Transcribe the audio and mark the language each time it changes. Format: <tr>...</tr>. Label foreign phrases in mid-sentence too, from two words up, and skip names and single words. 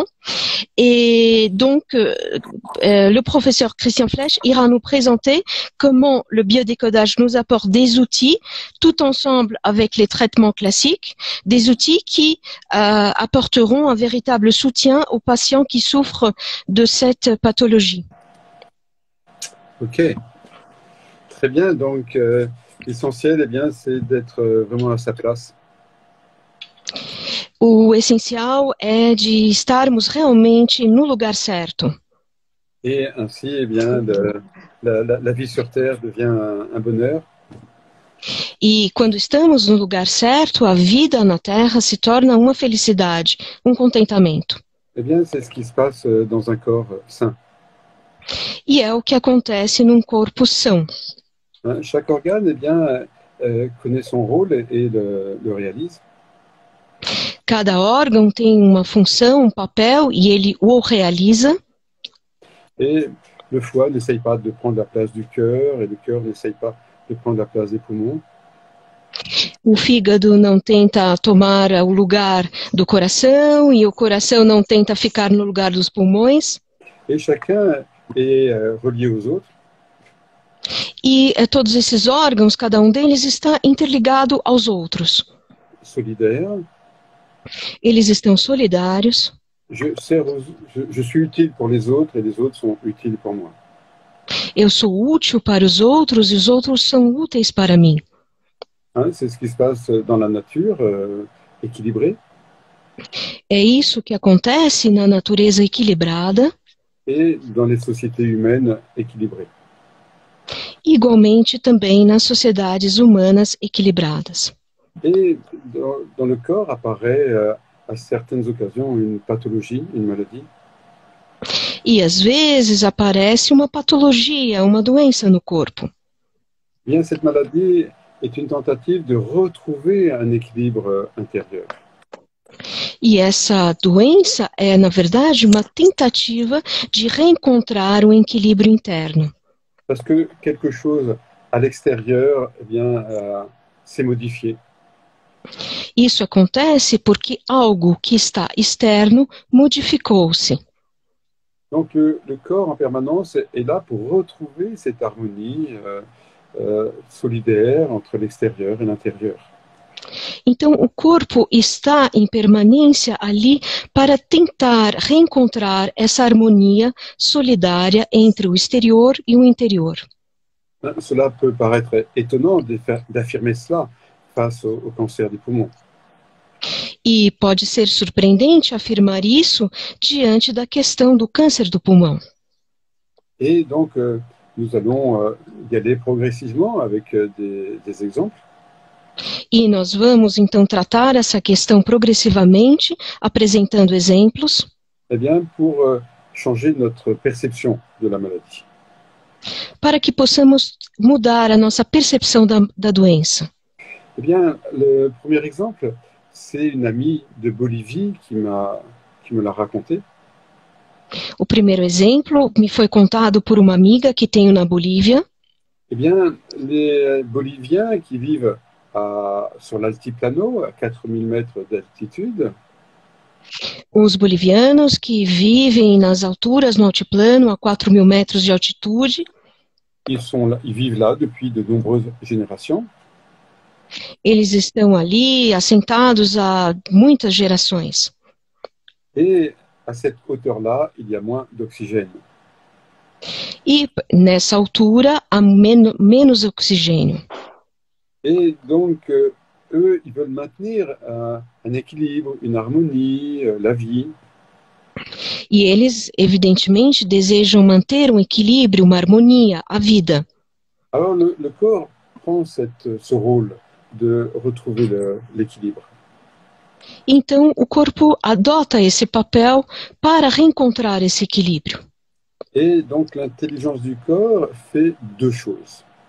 <fr>Et donc, le professeur Christian Flesch ira nous présenter comment le biodécodage nous apporte des outils, tout ensemble avec les traitements classiques, des outils qui apporteront un véritable soutien aux patients qui souffrent de cette pathologie. Ok, très bien. Donc, l'essentiel, c'est d'être vraiment à sa place.</fr> <pt>O essencial é de estarmos realmente no lugar certo.</pt> <fr>Et ainsi, la vie sur Terre devient un bonheur.</fr> <pt>E quando estamos no lugar certo, a vida na Terra se torna uma felicidade, um contentamento.</pt> <fr>Eh bien, c'est ce qui se passe dans un corps sain.</fr> <pt>E é o que acontece num corpo são.</pt> <fr>Hein, chaque organe, eh bien, connaît son rôle et le réalise.</fr> <pt>Cada órgão tem uma função, um papel, e ele o realiza.</pt> <fr>Et le foie n'essaye pas de prendre la place du cœur, et le cœur n'essaye pas de prendre la place des poumons.</fr> <pt>O fígado não tenta tomar o lugar do coração, e o coração não tenta ficar no lugar dos pulmões.</pt> <fr>Et chacun est relié aux autres.</fr> <pt>E todos esses órgãos, cada um deles está interligado aos outros.</pt> <fr>Solidaire.</fr> <pt>Eles estão solidários.</pt> <fr>Je suis utile pour les autres et les autres sont utiles pour moi.</fr> <pt>Eu sou útil para os outros e os outros são úteis para mim.</pt> <fr>Hein, c'est ce qui se passe dans la nature équilibrée.</fr> <pt>É isso que acontece na natureza equilibrada.</pt> <fr>Et dans les sociétés humaines équilibrées.</fr> <pt>Igualmente também nas sociedades humanas equilibradas.</pt> <fr>Et dans le corps apparaît à certaines occasions une pathologie, une maladie.</fr> <pt>E às vezes aparece uma patologia, uma doença no corpo.</pt> <fr>Bien, cette maladie est une tentative de retrouver un équilibre intérieur.</fr> <pt>E essa doença é, na verdade, uma tentativa de reencontrar um equilíbrio interno.</pt> <fr>Parce que quelque chose à l'extérieur, eh bien, s'est modifié.</fr> <pt>Isso acontece porque algo que está externo modificou-se.</pt> <fr>Donc le corps en permanence est là pour retrouver cette harmonie solidaire entre l'extérieur et l'intérieur.</fr> <pt>Então o corpo está em permanência ali para tentar reencontrar essa harmonia solidária entre o exterior e o interior.</pt> <fr>Cela peut paraître étonnant d'affirmer cela face au cancer des poumons.</fr> <pt>E pode ser surpreendente afirmar isso diante da questão do câncer do pulmão.</pt> <fr>Et donc, nous allons y aller progressivement avec des exemples.</fr> <pt>E nós vamos então tratar essa questão progressivamente, apresentando exemplos.</pt> <fr>Eh bien, pour changer notre perception de la maladie.</fr> <pt>Para que possamos mudar a nossa percepção da doença.</pt> <fr>Eh bien, le premier exemple, c'est une amie de Bolivie qui me l'a raconté.</fr> <pt>O primeiro exemplo me foi contado por uma amiga que tenho na Bolívia.</pt> <fr>Eh bien, les Boliviens qui vivent sur l'altiplano, à 4000 mètres d'altitude,</fr> <pt>os bolivianos que vivem nas alturas, no altiplano, a 4.000 metros de altitude.</pt> <fr>Ils vivent là depuis de nombreuses générations.</fr> <pt>Eles estão ali assentados há muitas gerações.</pt> <fr>Et à cette hauteur-là, il y a moins d'oxygène.</fr> <pt>E nessa altura há menos oxigênio.</pt> <fr>Et donc, eux, ils veulent maintenir un équilibre, une harmonie, la vie.</fr> <pt>E eles, evidentemente, desejam manter um equilíbrio, uma harmonia, a vida.</pt> <fr>Alors, le corps prend ce rôle de retrouver l'équilibre.</fr> <pt>Então, o corpo adota esse papel para reencontrar esse equilíbrio.</pt> <fr>Et donc, l'intelligence du corps fait deux choses.</fr>